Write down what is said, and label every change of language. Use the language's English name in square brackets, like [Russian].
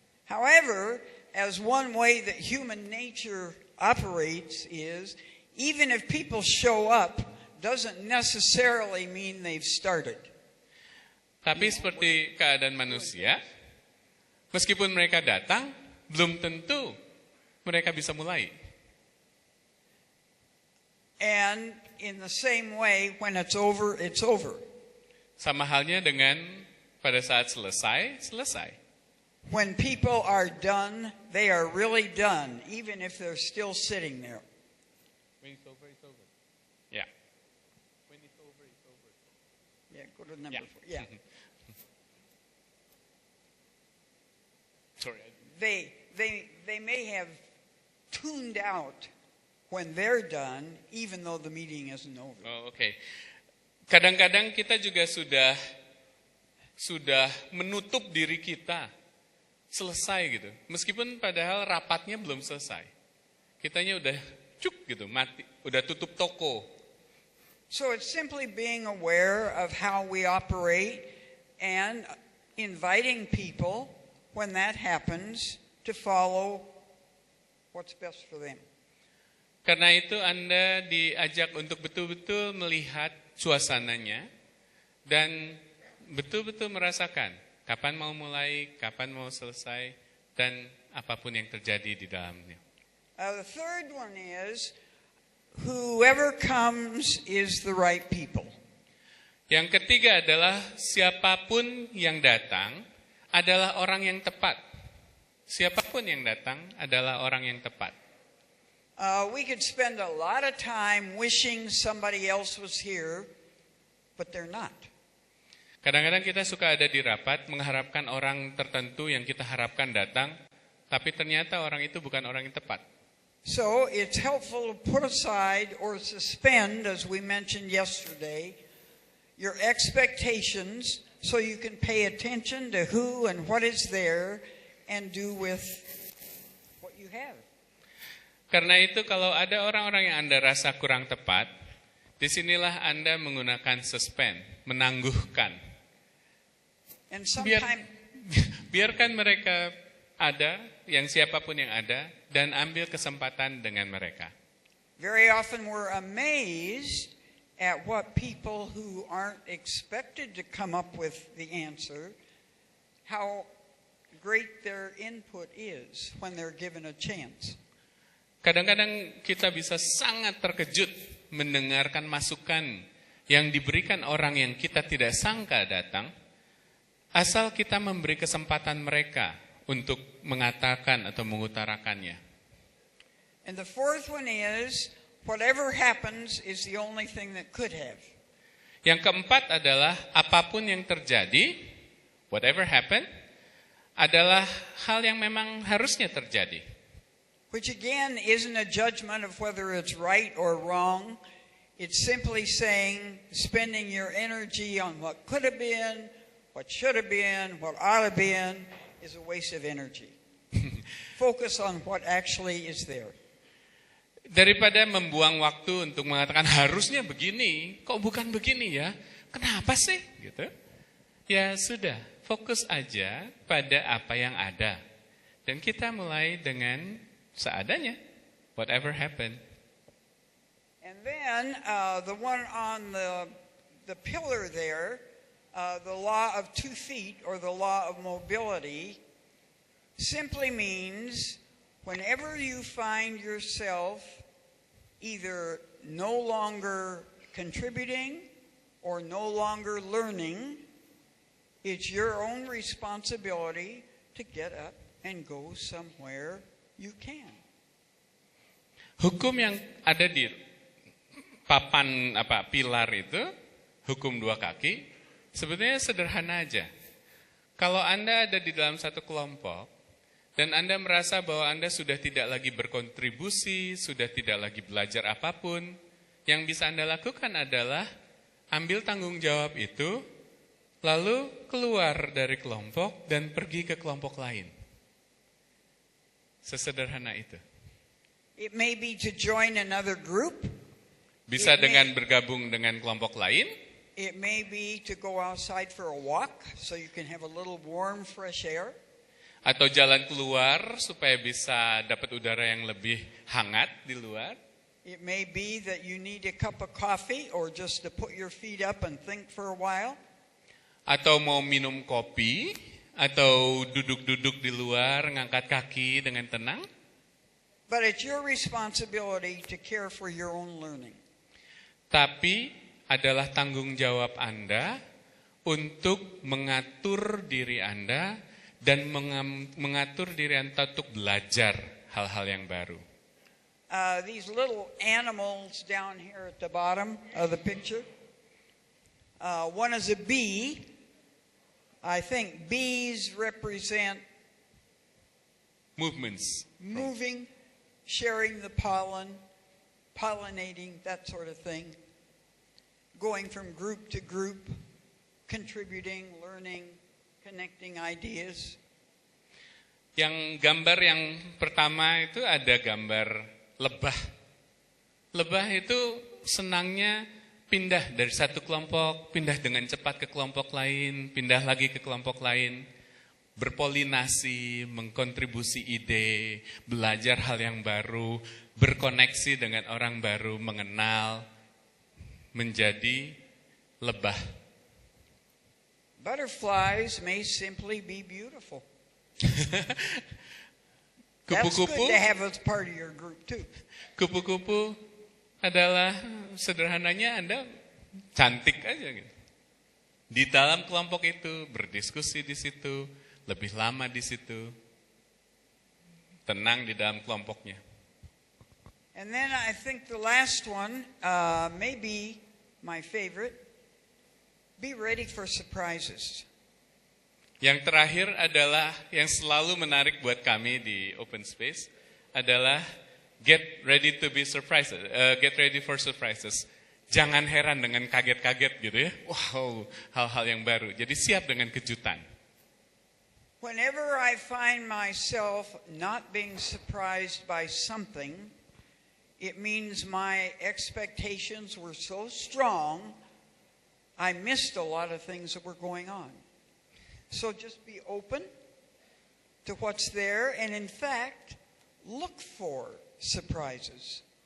[English] However, as one way that human nature operates is, even if people show up, doesn't necessarily mean they've started. [Indonesian] Tapi seperti keadaan manusia, meskipun mereka datang, belum tentu mereka bisa mulai. [English] And in the same way, when it's over, it's over. [Indonesian] Sama halnya dengan pada saat selesai, selesai. [English] When people are done, they are really done, even if they're still sitting there. When it's over, it's over. Yeah. When it's over, it's over. Yeah, go to number 4. Yeah. Sorry. They may have tuned out when they're done, even though the meeting isn't over. Oh, okay. [Indonesian] Kadang-kadang kita juga sudah menutup diri kita. Selesai gitu. Meskipun padahal rapatnya belum selesai. Kitanya udah cuk gitu, mati, udah tutup toko. [English] So it's simply being aware of how we operate and inviting people when that happens to follow what's best for them. [Indonesian] Karena itu Anda diajak untuk betul-betul melihat suasananya dan betul-betul merasakan kapan mau mulai, kapan mau selesai, dan apapun yang terjadi di dalamnya. [English] The third one is, whoever comes is the right people. [Indonesian] Yang ketiga adalah siapapun yang datang adalah orang yang tepat. Siapapun yang datang adalah orang yang tepat. [English] We could spend a lot of time wishing somebody else was here, but they're not. [Indonesian] Kadang-kadang kita suka ada di rapat mengharapkan orang tertentu yang kita harapkan datang, tapi ternyata orang itu bukan orang yang tepat. [English] So it's helpful to put aside or suspend, as we mentioned yesterday, your expectations so you can pay attention to who and what is there and do with what you have. [Indonesian] Karena itu kalau ada orang-orang yang Anda rasa kurang tepat, disinilah Anda menggunakan suspend, menangguhkan. [English] And sometimes [Indonesian] Biarkan mereka ada, yang siapapun yang ada, dan ambil kesempatan dengan mereka. [English] very often we're amazed at what people who aren't expected to come up with the answer, how great their input is when they're given a chance. [Indonesian] Kadang-kadang kita bisa sangat terkejut mendengarkan masukan yang diberikan orang yang kita tidak sangka datang, asal kita memberi kesempatan mereka untuk mengatakan atau mengutarakannya. [English] And the fourth one is, whatever happens is the only thing that could have. [Indonesian] Yang keempat adalah apapun yang terjadi, [English] whatever happened, [Indonesian] adalah hal yang memang harusnya terjadi. [English] Which again isn't a judgment of whether it's right or wrong. It's simply saying, spending your energy on what could have been, what should have been, what ought to have been, is a waste of energy. Focus on what actually is there. [Indonesian] Daripada membuang waktu untuk mengatakan harusnya begini, kok bukan begini ya? Kenapa sih? Gitu. Ya sudah, fokus aja pada apa yang ada. Dan kita mulai dengan seadanya. [English] Whatever happened. And then the one on the pillar there, the law of 2 feet or the law of mobility, simply means whenever you find yourself either no longer contributing or no longer learning, it's your own responsibility to get up and go somewhere you can. [Indonesian] Hukum yang ada di papan pilar itu, hukum 2 kaki, sebetulnya sederhana aja. Kalau Anda ada di dalam satu kelompok, Dan Anda merasa bahwa Anda sudah tidak lagi berkontribusi, sudah tidak lagi belajar apapun, yang bisa Anda lakukan adalah ambil tanggung jawab itu, lalu keluar dari kelompok dan pergi ke kelompok lain. Sesederhana itu. [English] It may be to join another group. [Indonesian] Bisa dengan bergabung dengan kelompok lain. [English] It may be to go outside for a walk so you can have a little warm, fresh air. [Indonesian] Atau jalan keluar supaya bisa dapat udara yang lebih hangat di luar. [English] It may be that you need a cup of coffee or just to put your feet up and think for a while. [Indonesian] Atau mau minum kopi, atau duduk-duduk di luar, ngangkat kaki dengan tenang. [English] But it's your responsibility to care for your own learning. [Indonesian] Tapi adalah tanggung jawab Anda untuk mengatur diri Anda dan mengatur diri Anda untuk belajar hal-hal yang baru. [English] These little animals down here at the bottom of the picture. One is a bee. I think bees represent Movements. moving, sharing the pollen, pollinating, that sort of thing. Going from group to group, contributing, learning, connecting ideas. [Indonesian] Yang gambar yang pertama itu ada gambar lebah. Lebah itu senangnya pindah dari satu kelompok, pindah dengan cepat ke kelompok lain, pindah lagi ke kelompok lain. Berpolinasi, mengkontribusi ide, belajar hal yang baru, berkoneksi dengan orang baru, mengenal, menjadi lebah. [English] Butterflies may simply be beautiful. That's good [Indonesian] Kupu-kupu, [English] to have as part of your group too. [Indonesian] kupu-kupu adalah sederhananya Anda cantik aja gitu. Di dalam kelompok itu, berdiskusi di situ, lebih lama di situ, tenang di dalam kelompoknya. [English] And then I think the last one, may be my favorite. Be ready for surprises. [Indonesian] Yang terakhir adalah yang selalu menarik buat kami di Open Space adalah [English] get ready to be surprised, get ready for surprises. [Indonesian] Jangan heran dengan kaget-kaget gitu ya. Wow, hal-hal yang baru. Jadi siap dengan kejutan. [English] Whenever I find myself not being surprised by something, it means my expectations were so strong, I missed a lot of things that were going on. So just be open to what's there, and in fact, look for surprises.